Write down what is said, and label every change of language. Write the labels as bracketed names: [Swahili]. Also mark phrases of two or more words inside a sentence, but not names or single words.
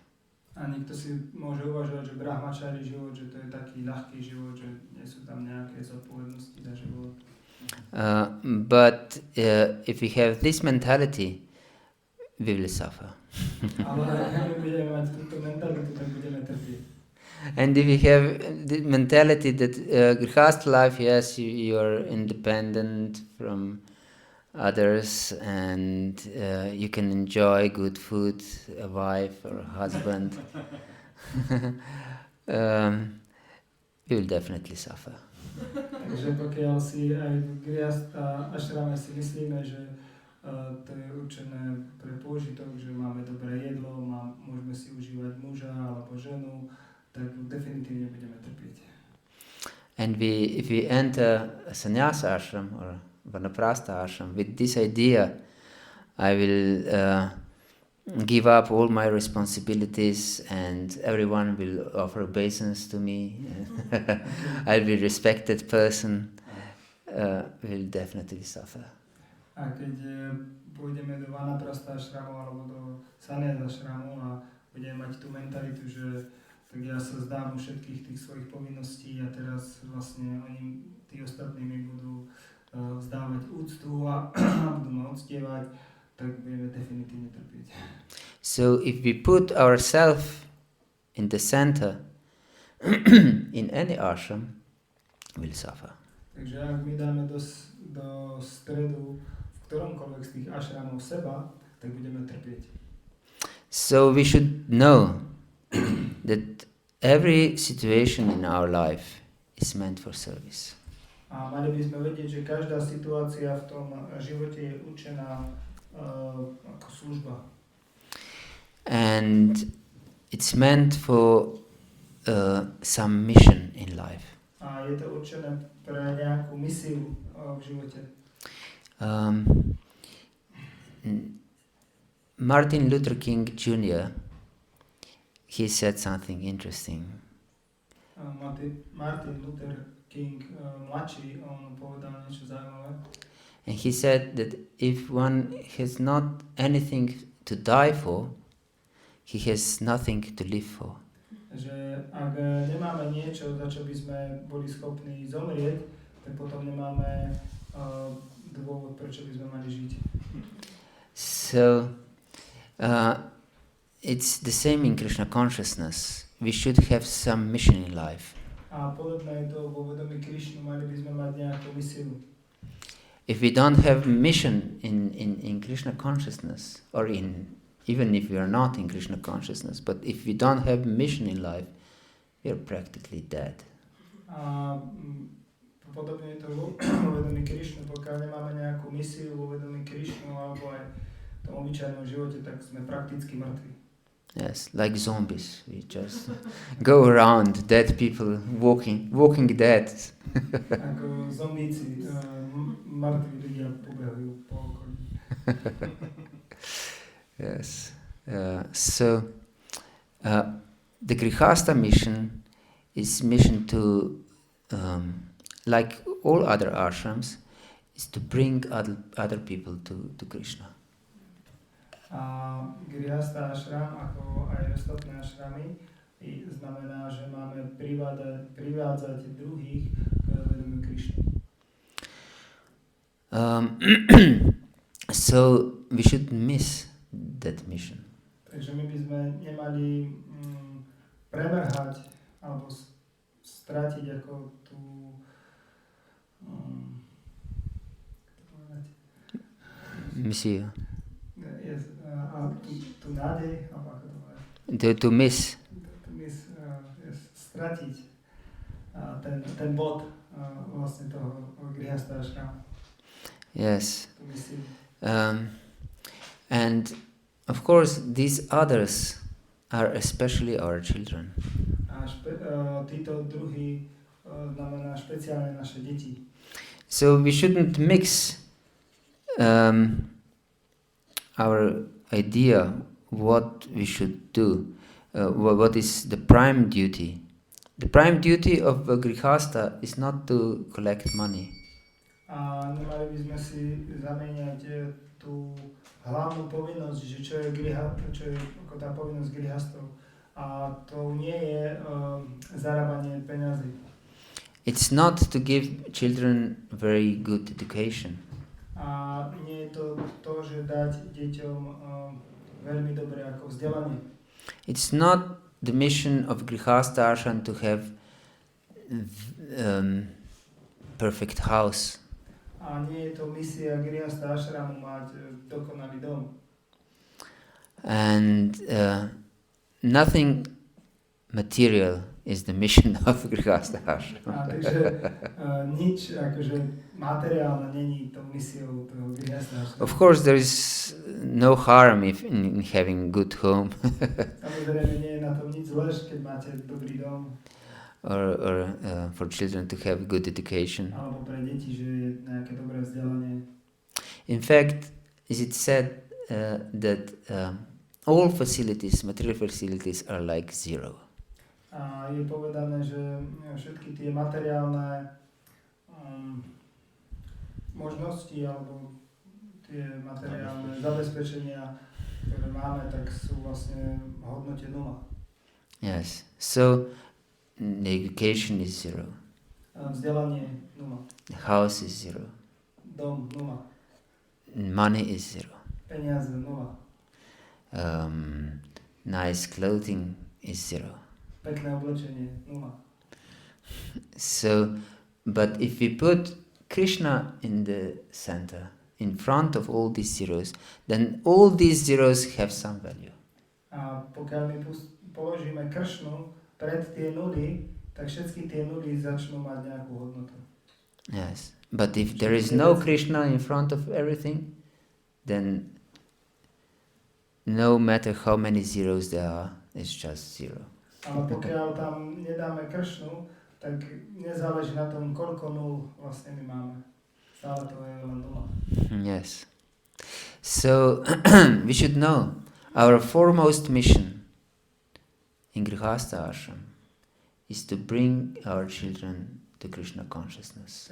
[Slovak] A niekto si môže uvažovať, že brahmačári život, že to je taký ľahký život, že nie sú tam nejaké zodpovednosti za život. [English] But if we have this mentality, we will suffer. [Slovak] Ale ak budeme mať túto mentalitu, tak budeme trpieť. [English] And if you have the mentality that grihastha life, yes, you are independent from others and you can enjoy good food, a wife or a husband, you will definitely suffer. [Slovak] Takže pokiaľ si aj v grihastha ashrame si myslíme, že to je určené pre pôžitok, že máme dobré jedlo, môžeme si užívať muža alebo ženu, tak definitívne budeme trpieť. [English] And if we enter a sannyasa ashram or vanaprastha ashram with this idea, I will give up all my responsibilities and everyone will offer obeisance to me. I'll be a respected person. Will definitely suffer. [Slovak] A keď pôjdeme do vanaprastha ashramu alebo do sannyasa ashramu a budeme mať tú mentalitu, že tak ja sa zdám všetkých tých svojich povinností a teraz vlastne oni, tí ostatní mi budú vzdávať úctu a budú ma uctievať, tak budeme definitívne trpieť. [English] So if we put ourselves in the center in any ashram, we'll suffer. [Slovak] Takže ak my dáme do stredu v ktoromkoľvek z tých ashramov seba, tak budeme trpieť. [English] So we should know that every situation in our life is meant for service. [Slovak] A mali by sme vedieť, že každá situácia v tom živote je určená ako služba. [English] And it's meant for some mission in life. [Slovak] A je to určené pre nejakú misiu v živote. [English] Martin Luther King Jr. he said something interesting. [Slovak] Martin Luther King mladší, on povedal niečo zaujímavé. [English] And he said that if one has not anything to die for, he has nothing to live for. [Slovak] Že ak nemáme niečo, za čo by sme boli schopní zomrieť, tak potom nemáme dôvod, prečo by sme mali žiť. [English] So, it's the same in Krishna consciousness. We should have some mission in life. [Slovak] A podobné je to vo vedomí Krišnu, mali by sme mať nejakú misiu. [English] If we don't have mission in Krishna consciousness, or even if we are not in Krishna consciousness, but if we don't have mission in life, we are practically dead. [Slovak] A podobne je to vo vedomí Krišnu, pokiaľ nemáme nejakú misiu vo vedomí Krišnu alebo aj v tom obyčajnom živote, tak sme prakticky mŕtvi. [English] Yes, like zombies. We just go around, dead people, walking dead. [Slovak] Ako zombíci, mŕtvi ľudia pobehujú po okolí. [English] Yes. So the grihastha mission is mission to, like all other ashrams, is to bring other people to Krishna. [Slovak] A grihastha ashram, ako aj ostatné ashramy, znamená, že máme privádzať druhých k vedomiu Krišny. [English] So we shouldn't miss that mission. [Slovak] Takže my by sme nemali premrhať alebo stratiť ako tú Misiu. A tú nádej, alebo ako to povedať? [English] To miss. [Slovak] Stratiť ten bod vlastne toho grihastha ashramu. [English] Yes. And of course these others are especially our children. [Slovak] A títo druhí znamená špeciálne naše deti. [English] So we shouldn't mix our idea what we should do, what is the prime duty. The prime duty of a grihastha is not to collect money. [Slovak] A nemali by sme si zamieňať tú hlavnú povinnosť, že čo je ako tá povinnosť grihastov. A to nie je zarábanie peňazí. [English] It's not to give children very good education. [Slovak] A nie je to, že dať deťom veľmi dobré ako vzdelanie. [English] It's not the mission of grihastha ashram to have perfect house. [Slovak] A nie je to misia grihastha ashramu mať dokonalý dom. [English] And nothing material is the mission of grihastha ashram. [Slovak] A takže nič akože materiálne není to misiou toho grihastha ashramu. [English] Of course there is no harm in having good home. [Slovak] Samozrejme nie je na tom nič zlé, keď máte dobrý dom. [English] or for children to have good education. [Slovak] Alebo pre deti, že je nejaké dobré vzdelanie. [English] In fact, is it said that all facilities, material facilities, are like zero. [Slovak] A je povedané, že všetky tie materiálne možnosti alebo tie materiálne zabezpečenia, ktoré máme, tak sú vlastne v hodnote nula. [English] Yes. So the education is zero. [Slovak] Vzdelanie nula. [English] The house is zero. [Slovak] Dom nula. [English] Money is zero. [Slovak] Peniaze nula. [English] Nice clothing is zero. [Slovak] Pekné oblečenie nula. [English] So, but if we put Krishna in the center, in front of all these zeros, then all these zeros have some value. [Slovak] A pokiaľ my položíme Kršnu pred tie nuly, tak všetky tie nuly začnú mať nejakú hodnotu. [English] Yes, but if there is no Krishna in front of everything, then no matter how many zeros there are, it's just zero. [Slovak] Ale pokiaľ tam nedáme Kršnu, tak nezáleží na tom, koľko nul vlastne my máme. Stále to je len nula. [English] Yes. So we should know our foremost mission in grihastha ashram is to bring our children to Krishna consciousness.